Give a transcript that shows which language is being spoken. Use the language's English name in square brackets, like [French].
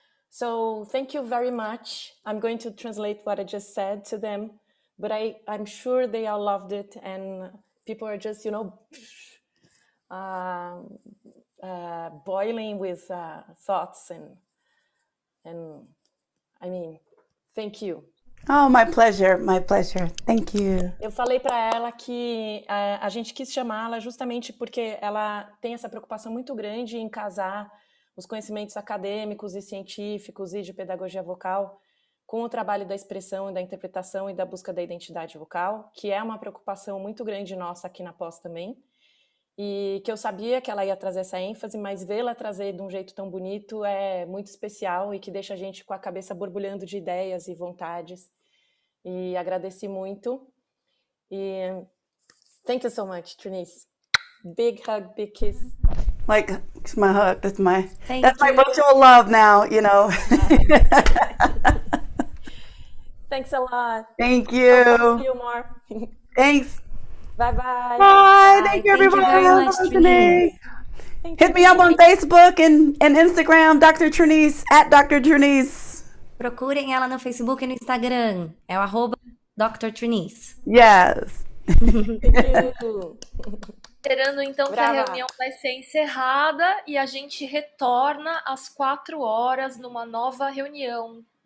[English] So thank you very much. I'm going to translate what I just said to them, but I'm sure they all loved it, and people are just, boiling with thoughts and I mean, thank you. Oh, my pleasure. Thank you. [Portuguese] Eu falei para ela que a gente quis chamá-la justamente porque ela tem essa preocupação muito grande em casar os conhecimentos acadêmicos e científicos e de pedagogia vocal com o trabalho da expressão e da interpretação e da busca da identidade vocal, que é uma preocupação muito grande nossa aqui na Pós também. E que eu sabia que ela ia trazer essa ênfase, mas vê-la trazer de um jeito tão bonito é muito especial e que deixa a gente com a cabeça borbulhando de ideias e vontades. E agradeci muito. E [English] thank you so much, [Portuguese] Trineice. [English] Big hug, big kiss. It's my hug. That's my virtual love now, Thanks a lot. Thank you. I'll see you more. Thanks. Bye-bye. Bye. Thank you, everybody. Thank you very much, Listening. Hit me up on Facebook and Instagram, Dr. Trineice, @Dr. Trineice. [Portuguese] Procurem ela no Facebook e no Instagram. É o @Dr. Trineice. [English] Yes. Thank you. [Portuguese] Esperando então que a Brava. reunião vai ser encerrada e a gente retorna às 4 horas numa nova reunião.